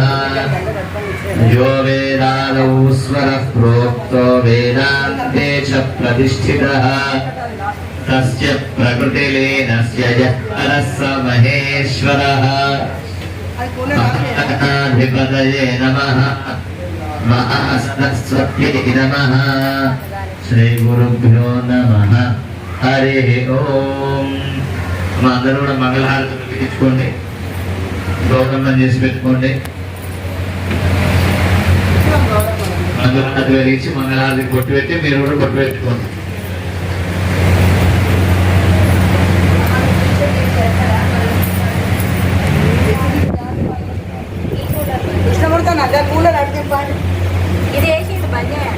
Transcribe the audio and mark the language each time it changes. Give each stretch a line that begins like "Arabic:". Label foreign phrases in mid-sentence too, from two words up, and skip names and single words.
Sanskrit: यो वेदादौ स्वरः प्रोक्तो वेदान्ते च प्रतिष्ठितः तस्य प्रकृतिलीनस्य यः परः स महेश्वरः। महागणाधिपतये नमः। महासरस्वत्यै नमः। श्री गुरुभ्यो नमः।
Telugu: హరి ఓం. మా అందరూ కూడా మంగళహారతులు వెలిగించుకోండి, గౌరవం చేసి పెట్టుకోండి. మంగళహారతి వెలిగించి మంగళహారతి కొట్టు పెట్టి మీరు కూడా కొట్టు పెట్టుకోండి. ఇది వేసి ఇది బంద్ చేయాలి.